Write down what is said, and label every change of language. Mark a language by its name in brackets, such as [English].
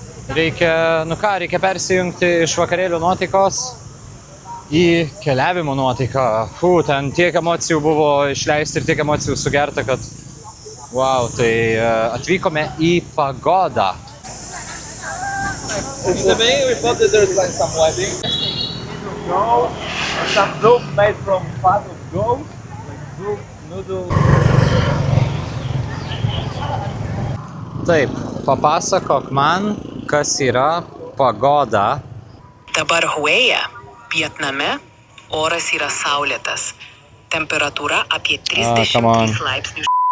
[Lithuanian] Reikia persijungti iš vakarėlių nuotaikos į keliavimo nuotaiką. Ten tiek emocijų buvo išleisti ir tiek emocijų sugerta, kad wow, tai atvykome į pagodą. [English] We thought that there's like some wedding. Go, some soup made from fat of goat, like soup, noodles. [Lithuanian] Taip, papasakok man, kas yra pagoda. Dabar Huėje, Vietname, oras yra saulėtas. Temperatūra apie 30 laipsnių.